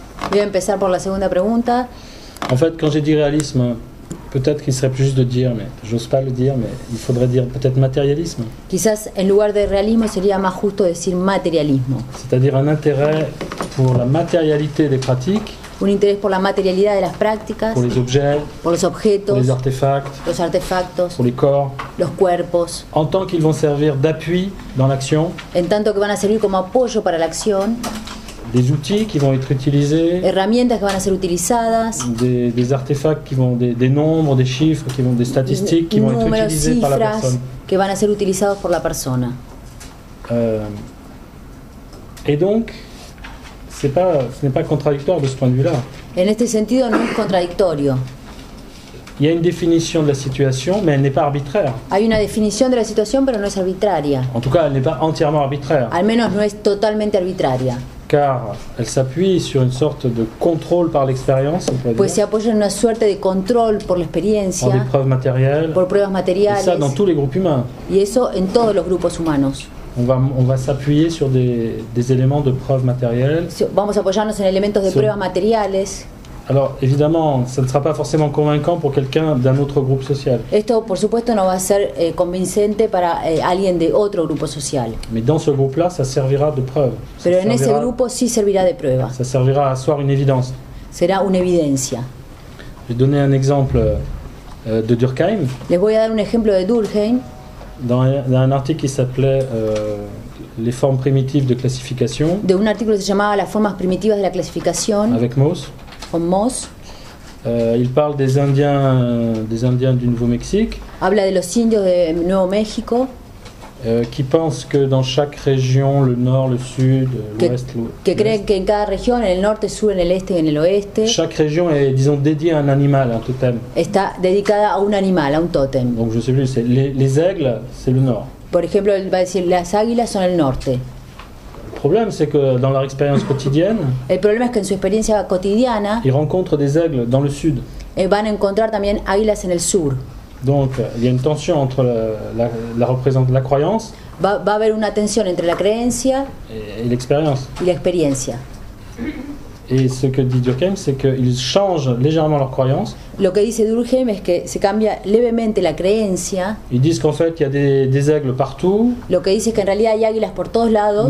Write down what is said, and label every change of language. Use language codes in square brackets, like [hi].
[es] Voy a empezar por la segunda pregunta. [fr] En fait, quand j'ai dit réalisme, peut-être qu'il serait plus juste de dire, mais j'ose pas le dire, mais il faudrait dire peut-être matérialisme. [es] Quizás en lugar de realismo sería más justo decir materialismo. [fr] C'est-à-dire un intérêt pour la matérialité des pratiques. [es] Un interés por la materialidad de las prácticas. [fr] Pour les objets. [es] Por los objetos. [fr] Pour les artefacts. [es] Los artefactos. [fr] Pour les corps. [es] Los cuerpos. [fr] En tant qu'ils vont servir d'appui dans l'action. [es] En tanto que van a servir como apoyo para la acción. [fr] Des outils qui vont être utilisés, [es] herramientas que van a ser utilizadas, [fr] des artefacts qui vont des nombres, des chiffres, des statistiques qui vont être utilisés par la personne. [es] Que van a ser utilizados por la persona. [fr] Et donc, ce n'est pas contradictoire de ce point de vue-là. [es] En este sentido no es contradictorio. [fr] il y a une définition de la situation, mais elle n'est pas arbitraire. [es] Hay una definición de la situación, pero no es arbitraria. [fr] En tout cas, elle n'est pas entièrement arbitraire. [es] Al menos no es totalmente arbitraria. [fr] Car elle s'appuie sur une sorte de contrôle par l'expérience, on peut [es] Pues [fr] dire, [es] se apoya en una suerte de control por la [fr] par des [es] experiencia, [fr] preuves matérielles, [es] por pruebas [fr] et [es] materiales, [fr] ça dans tous les groupes humains. [es] y eso en todos los grupos humanos. [fr] On va s'appuyer sur des éléments de preuves matérielles. [es] Vamos a apoyarnos en elementos de Sí. pruebas materiales. [fr] Alors évidemment, ça ne sera pas forcément convaincant pour quelqu'un d'un autre groupe social. [es] Esto, por supuesto, no va a ser convincente para alguien de otro grupo social. [fr] Mais dans ce groupe-là, ça servira de preuve. [es] Pero en ese grupo sí servirá de prueba. [fr] Ça servira à asseoir une évidence. [es] Será una evidencia. [fr] Je vais donner un exemple de Durkheim, [es] Les voy a dar un ejemplo de Durkheim, [fr] dans un article qui s'appelait Les formes primitives de classification, [es] de un artículo que se llamaba Las formas primitivas de la clasificación, [fr] avec Mauss. [es] con Moss. [fr] Il parle des Indiens du Nouveau-Mexique, [es] Habla de los indios de Nuevo México, [fr] qui pensent que dans chaque région, le nord, le sud, l'ouest, [es] que creen que en cada región, en el norte, sur, en el este y en el oeste, [fr] chaque région est, disons, dédiée à un animal, un totem. [es] está dedicada a un animal, a un tótem. [fr] Donc je sais plus, c'est les aigles, c'est le nord. [es] Por ejemplo, él va a decir, las águilas son el norte. [fr] Le problème, c'est que dans leur expérience quotidienne, [es] El problema es que en su experiencia cotidiana [fr] ils rencontrent des aigles dans le sud. [es] van a encontrar también águilas en el sur. [fr] Donc il y a une tension entre la croyance [es] Va a haber una tensión entre la creencia [fr] et l'expérience. [es] y la experiencia. [fr] Et ce que dit Durkheim, c'est qu'ils changent légèrement leur croyance. [es] Lo que dice Durkheim es que se cambia levemente la creencia. [fr] Ils disent qu'en fait, il y a des aigles partout, [es] Lo que dice es que en realidad hay águilas por todos lados,